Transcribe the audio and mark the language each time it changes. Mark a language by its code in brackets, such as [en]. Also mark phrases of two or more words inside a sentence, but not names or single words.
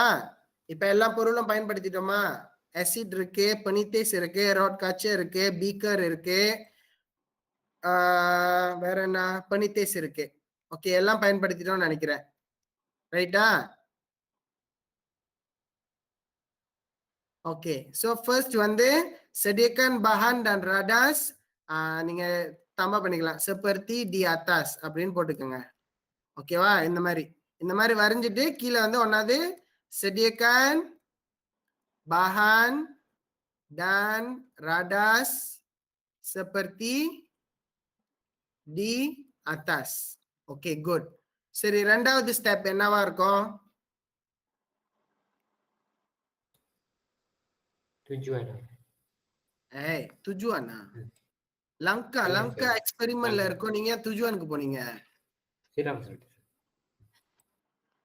[ta] இப்ப எல்லா பொருளும் பயன்படுத்திட்டோமா? ஆசிட் இருக்கு, பனித்தேஸ் இருக்கு, ராட் காச்சு இருக்கு, பீக்கர் இருக்கு, வேற என்ன? பனித்தேஸ் இருக்கு. ஓகே, எல்லாம் பயன்படுத்திட்டோம்னு நினைக்கிறேன். ரைட்டா? ஓகே, [en] so first [ta] வந்து [ms] sediakan bahan dan radas. [ta] நீங்க தம்பா பண்ணிக்கலாம், [ms] seperti di atas [ta] அப்படின்னு போட்டுக்கோங்க. ஓகேவா? இந்த மாதிரி வரைஞ்சிட்டு கீழே வந்து ஒன்னாவது [ms] sediakan bahan dan radas seperti di atas. [ta] ஓகே, குட். சரி, ரெண்டாவது ஸ்டெப் என்னவா இருக்கும்? துஜுவானா? லங்கா எக்ஸ்பெரிமெண்ட்ல இருக்கும், நீங்க துஜுவானுக்கு போனீங்க.